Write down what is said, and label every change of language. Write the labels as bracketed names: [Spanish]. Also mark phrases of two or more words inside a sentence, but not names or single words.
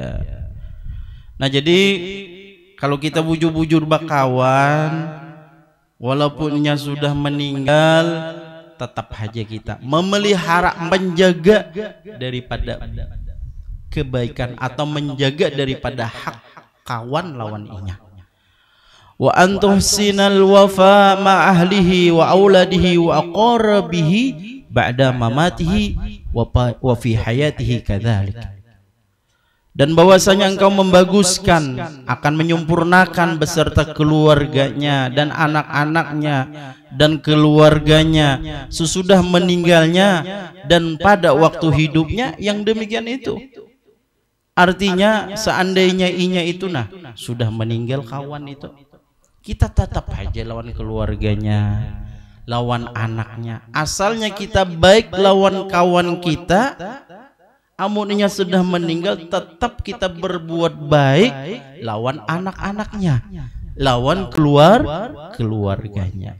[Banjar] Nah jadi kalau kita bujur-bujur bakawan, walaupun inya sudah meninggal, tetap aja kita memelihara, menjaga daripada kebaikan atau menjaga daripada hak kawan lawan inya. [Arabic] وأن تحسن الوفاء مع أهله وأولاده وأقاربه بعد مماته وفي حياته كذلك. [Banjar] Dan bahwasanya engkau membaguskan, akan menyempurnakan beserta keluarganya dan anak-anaknya dan keluarganya sesudah meninggalnya dan pada waktu hidupnya yang demikian itu. Artinya seandainya inya itu sudah meninggal kawan itu, kita tetap aja lawan keluarganya, lawan anaknya. Asalnya kita baik lawan kawan kita, amunnya sudah meninggal tetap kita berbuat baik lawan anak-anaknya, lawan keluarganya.